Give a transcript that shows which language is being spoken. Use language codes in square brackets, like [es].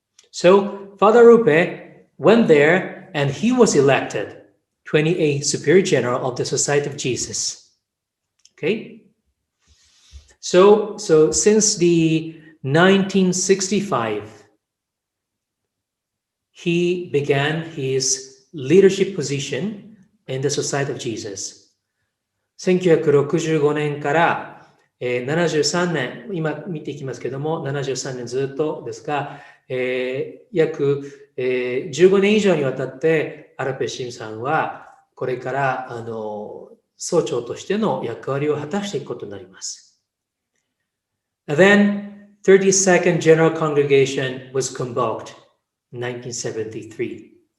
[en] So Father Arrupe went there and he was elected 28th Superior General of the Society of Jesus. Okay? So since the 1965, he began his leadership position in the Society of Jesus. [ja] 1965年から、73年、今見ていきますけども、73年ずっとですが、約、15年以上にわたってアルペシムさんはこれから総長としての役割を果たしていくことになります。 [en] And then 32nd General Congregation was convoked in 1973.